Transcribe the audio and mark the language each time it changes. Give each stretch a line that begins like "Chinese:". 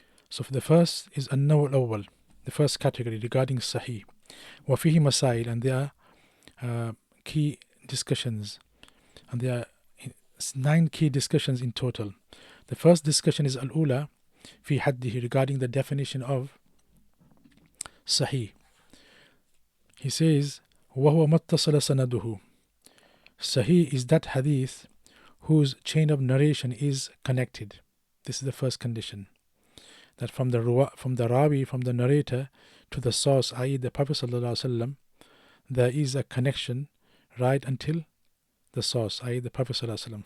English: So for the first is
Arabic: An-Naw' al-Awwal,
English: the first category regarding Sahih.
Arabic: وَفِيهِ
English: Masail, and there are key discussions, and there are 9 key discussions in total. The first discussion is
Arabic: Al-Ula fi haddihi,
English: regarding the definition of Sahih. He says,
Arabic: وَهُوَ مَتَّصَلَ سَنَدُهُ.
English: Sahih is that hadith whose chain of narration is connected. This is the first condition. That from the Rawi, from the narrator to the source, i.e. the Prophet ﷺ, there is a connection right until the source, i.e. the Prophet ﷺ.